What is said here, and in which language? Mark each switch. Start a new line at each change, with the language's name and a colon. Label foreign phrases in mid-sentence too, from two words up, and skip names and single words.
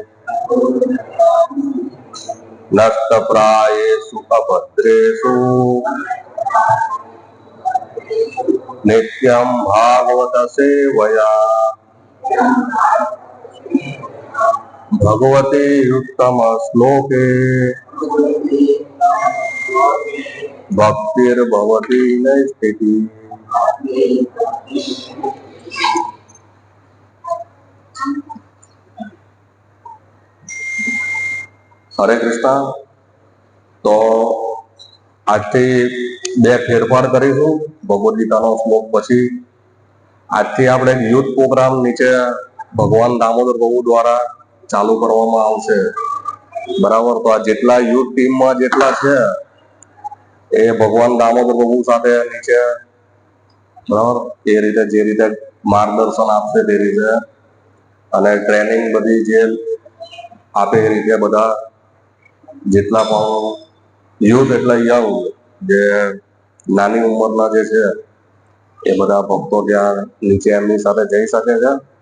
Sanskrit: नष्टप्रायेषु अभद्रेषु नित्यं भागवत सेवया भगवते उत्तम श्लोके भक्तिर्भवति नैष्ठिकी। हरे कृष्णा।
Gujarati: तो આજથી બે ફેરફાર કરીશું ભગવદ ગીતાનો શ્લોક પછી આજથી આપણે
English: youth program
Gujarati: નીચે ભગવાન દામોદર પ્રભુ દ્વારા ચાલુ કરવામાં આવશે, બરાબર? તો આ જેટલા યુથ ટીમમાં જેટલા છે એ ભગવાન દામોદર પ્રભુ સાથે નીચે, બરાબર, એ રીતે જે રીતે માર્ગદર્શન આપશે તે રીતે અને ટ્રેનિંગ બધી જે આપે એ રીતે બધા જેટલા પણ યુથ એટલે યંગ જે નાની ઉંમરના જે છે એ બધા ભક્તો ત્યાં નીચે એમની સાથે જઈ શકે છે।